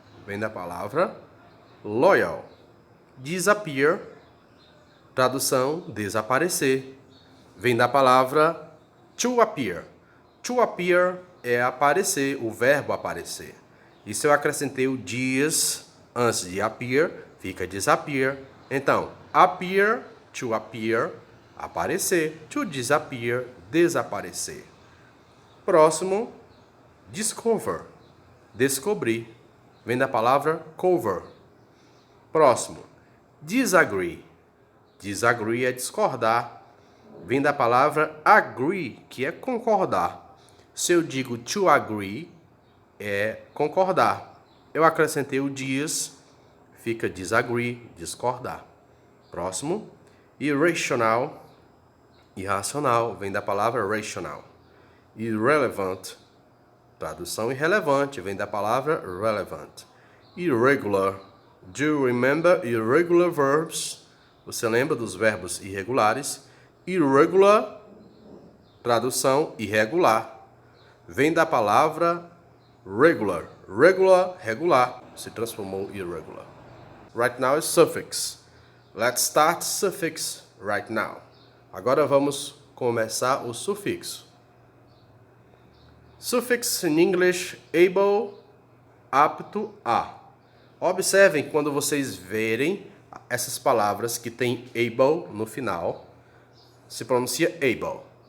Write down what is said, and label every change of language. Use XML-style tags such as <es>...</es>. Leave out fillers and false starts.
<pt>Vem da palavra loyal. Disappear. Tradução desaparecer. Vem da palavra to appear. To appear é aparecer, o verbo aparecer. E se eu acrescentei o dias antes de appear, fica disappear. Então, appear, to appear, aparecer. To disappear, desaparecer. Próximo, discover, descobrir. Vem da palavra cover. Próximo, disagree. Disagree é discordar. Vem da palavra agree, que é concordar. Se eu digo to agree, é concordar. Eu acrescentei o dias, fica disagree, discordar. Próximo, irrational, irracional, vem da palavra rational. Irrelevant, tradução irrelevante, vem da palavra relevant.</pt> <en>Irregular, do you remember irregular verbs?</en> <pt>Você lembra dos verbos irregulares? Irregular, tradução irregular, vem da palavra regular. Regular, regular, se transformou irregular.</pt> <en>Right now is suffix. Let's start suffix right now.</en> <pt>Agora vamos começar o sufixo. Suffix in English, able, apto a. Observem quando vocês verem essas palavras que tem able no final, se pronuncia able.</pt>